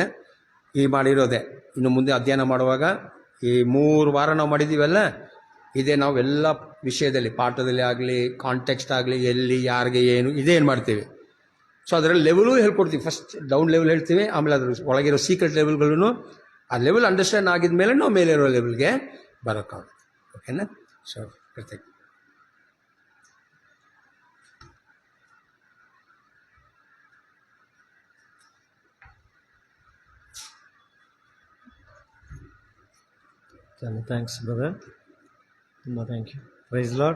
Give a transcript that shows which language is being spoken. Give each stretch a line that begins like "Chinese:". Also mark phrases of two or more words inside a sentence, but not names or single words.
Kannada: ಈ ಮಾಡಿರೋದೆ ಇನ್ನು ಮುಂದೆ ಅಧ್ಯಯನ ಮಾಡುವಾಗ ಈ 3 ವಾರ ನಾವು ಮಾಡಿದ್ದೀವಲ್ಲ, ಇದೇ ನಾವು ಎಲ್ಲ ವಿಷಯದಲ್ಲಿ, ಪಾಠದಲ್ಲಿ ಆಗಲಿ, ಕಾಂಟೆಕ್ಸ್ಟ್ ಆಗಲಿ, ಎಲ್ಲಿ ಯಾರಿಗೆ ಏನು, ಇದೇನು ಮಾಡ್ತೀವಿ. ಸೊ ಅದರಲ್ಲಿ ಲೆವೆಲು ಹೇಳ್ಕೊಡ್ತೀವಿ.
English: first down level
Kannada: ಹೇಳ್ತೀವಿ, ಆಮೇಲೆ ಅದ್ರ ಒಳಗಿರೋ ಸೀಕ್ರೆಟ್ ಲೆವೆಲ್ಗಳನ್ನು ಆ
English: level understand
Kannada: ಆಗಿದ ಮೇಲೆ ನಾವು ಮೇಲೆ ಇರೋ ಲೆವೆಲ್ಗೆ ಬರೋಕ್ಕಾಗುತ್ತೆ. ಓಕೆನಾ? ಸೊ ಪ್ರತ್ಯೇಕ
Telugu: చాలా
English: thanks brother,
Telugu: ತುಂಬ
English: thank you. praise Lord.